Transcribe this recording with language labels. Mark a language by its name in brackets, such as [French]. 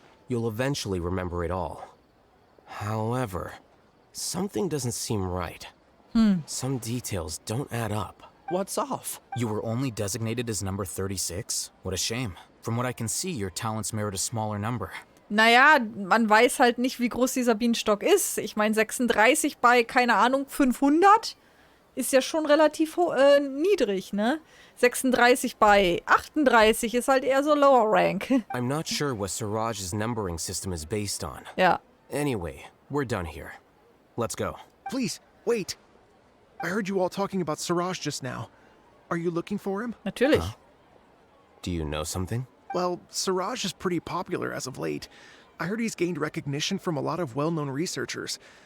[English] You'll eventually remember it all. However, something doesn't seem right. Some details don't add up. What's off? You were only designated as number 36? What a shame. From what I can see, your talents merit a smaller number. [German] Naja, man weiß halt nicht, wie groß dieser Bienenstock ist. Ich meine, 36 bei, keine Ahnung, 500 ist ja schon relativ niedrig, ne? 36 bei 38 ist halt eher so [English] lower rank. I'm not sure what Siraj's numbering system is based on. [German] Ja. [English] Anyway, we're done here. Let's go. Please, wait. I heard you all talking about Siraj just now. Are you looking for him? [German] Natürlich. [English] Do you know something? Well, Siraj is pretty popular as of late. I heard he's gained recognition from a lot of well-known researchers.